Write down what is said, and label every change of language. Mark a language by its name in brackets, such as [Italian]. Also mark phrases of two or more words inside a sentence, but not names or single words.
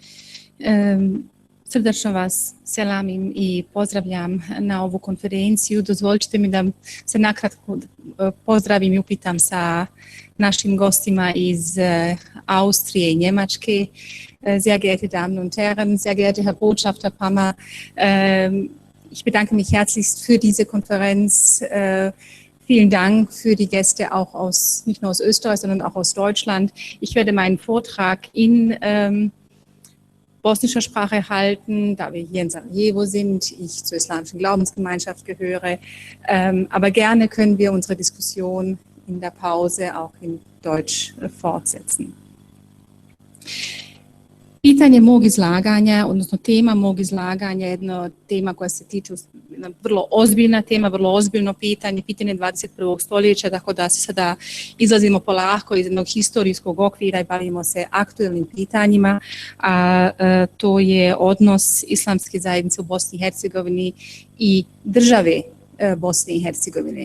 [Bosnian] srdačno vas selamim i pozdravljam na ovu konferenciju. Dozvolite mi da se nakratko pozdravim i upitam sa našim gostima iz Austrije i Njemačke. [German] Sehr geehrte Damen und Herren, sehr geehrter Herr Botschafter Pammer, ich bedanke mich herzlichst für diese Konferenz. Vielen Dank für die Gäste auch nicht nur aus Österreich, sondern auch aus Deutschland. Ich werde meinen Vortrag in bosnischer Sprache halten, da wir hier in Sarajevo sind, ich zur islamischen Glaubensgemeinschaft gehöre. Aber gerne können wir unsere Diskussion in der Pause auch in Deutsch fortsetzen. [Bosnian] Pitanje mog izlaganja, odnosno tema mog izlaganja, jedna tema koja se tiče, vrlo ozbiljna tema, vrlo ozbiljno pitanje 21. stoljeća, tako da se sada izlazimo polako iz jednog historijskog okvira i bavimo se aktuelnim pitanjima, a to je odnos islamske zajednice u Bosni i Hercegovini i države Bosne i Hercegovine.